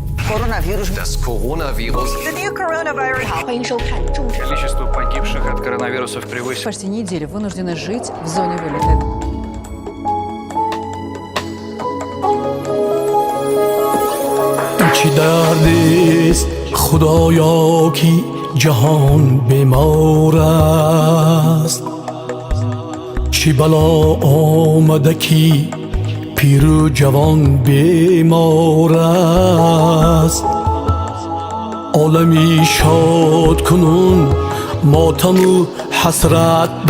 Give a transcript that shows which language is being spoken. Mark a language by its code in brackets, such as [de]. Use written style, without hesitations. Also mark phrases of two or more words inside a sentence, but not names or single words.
[de] Das Coronavirus. [en] The new coronavirus. [zh] 欢迎收看《众志》。 [ru] Количество погибших от коронавирусов превысило. Почти неделю вынуждены жить в зоне вылета. [fa] چی درد است خدایا کی جهان بیمار است چی بلا آمده کی پیر و جوان بیمار است عالمی شاد کنون ماتم و حسرت